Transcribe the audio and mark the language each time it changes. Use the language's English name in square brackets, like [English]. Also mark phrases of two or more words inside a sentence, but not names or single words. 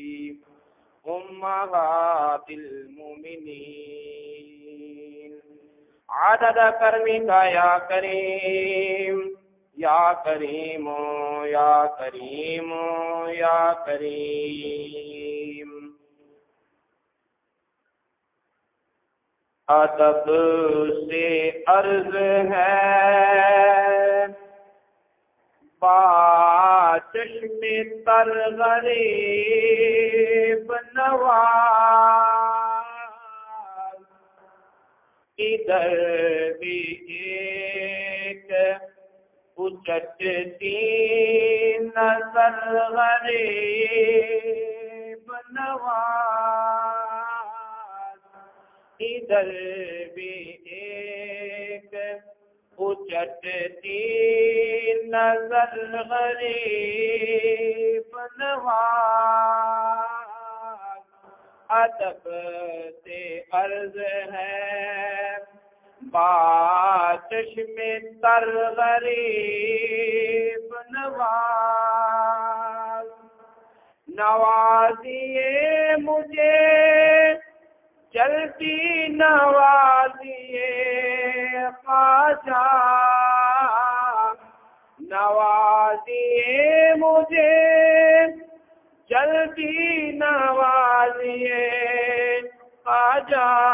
[Arabic] أمهات المؤمنين عدد كرمك يا كريم يا كريم يا كريم يا كريم. [Urdu] ادب سے عرض ہے با چشم تر غریب نواز. ادھر بھی ایک اچٹتی نظر غریب نواز. ادھر بھی ایک اچٹتی نظر غریب نواز. ادب سے عرض ہے با چشم تر غریب نواز. نوازیے مجھے جلدی نوازیے خواجہ. نوازیے مجھے جلدی نوازیے خواجہ.